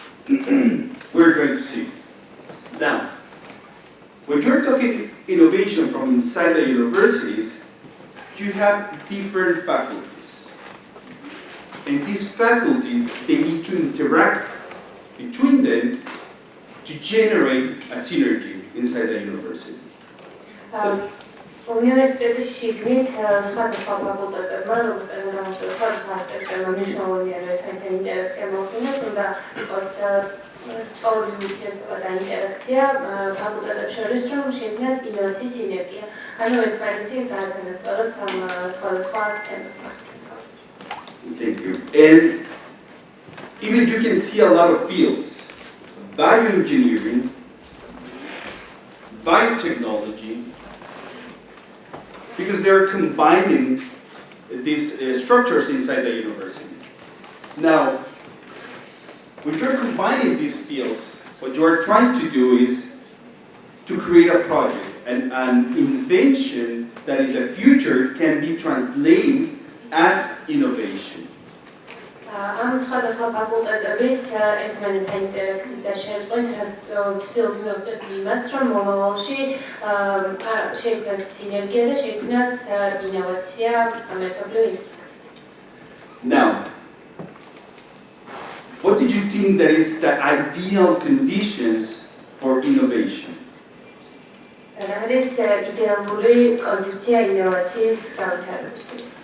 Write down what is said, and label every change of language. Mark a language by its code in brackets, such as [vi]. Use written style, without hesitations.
[en] We're going to see. Now, when you're talking innovation from inside the universities, you have different faculties. And these faculties, they need to interact between them to generate a synergy inside the university. [ka] უნივერსიტეტის შიგნით სხვადასხვა ფაკულტეტებმა, როგორც განსხვავებული სხვადასხვა ასპექტებმა მნიშვნელოვანია ერთმანეთთან ინტერაქცია მოხდინოს, უნდა იყოს სწორი ურთიერთობა და ინტერაქცია ფაკულტეტებს შორის, რომ შექმნას ინოვაციის სინერგია. ანუ ერთმანეთში გაათანასწოროს სხვადასხვა თემებმა. [en] Thank you. And even you can see a lot of fields: bioengineering, biotechnology, because they're combining these structures inside the universities. Now, when you're combining these fields, what you're trying to do is to create a project, an invention that in the future can be translated as innovation. [ka] ამ სხვადასხვა ფაკულტეტების ერთმანეთთან ინტერაქციით და შეერთებით ვცდილობ მივხვდეთ იმას, რომ მომავალში შექმნას სინერგია და შექმნას ინოვაცია მეთოდური ინტეგრაცია. [en] Now, what did you think that is the ideal conditions for innovation? [ka] რა არის იდეალური კონდიცია ინოვაციის განვითარებისთვის?